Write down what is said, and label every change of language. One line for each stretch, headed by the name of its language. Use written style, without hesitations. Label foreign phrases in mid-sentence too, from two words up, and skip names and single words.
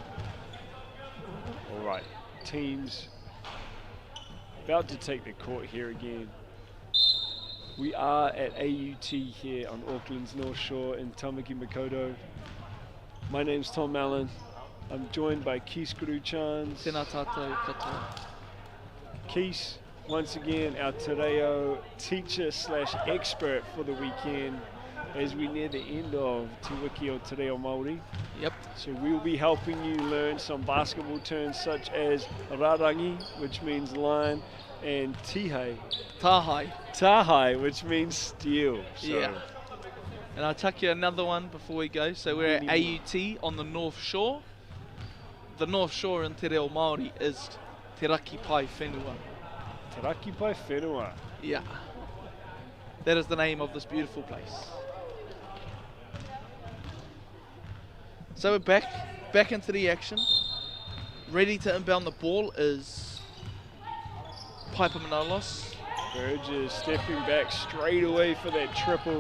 English: All right. Teams about to take the court here again. We are at AUT here on Auckland's North Shore in Tamaki Makaurau. My name's Tom Allen. I'm joined by Kees Kuru-Chans.
Māori: Tēnā tātou katoa.
English: Kees, once again, our te reo teacher/expert for the weekend as we near the end of Te Wiki o Te Reo Māori. Yep. So we'll be helping you learn some basketball terms such as rarangi, which means line, and tihai. Tahai, which means steal. So yeah. And I'll tuck you another one before we go. So we're at AUT on the North Shore. The North Shore in Te Reo Māori is Te Raki Pai Whenua. Te Raki Pai Whenua. Yeah. That is the name of this beautiful place. So we're back into the action. Ready to inbound the ball is Piper Manolos. Burgess stepping back straight away for that triple.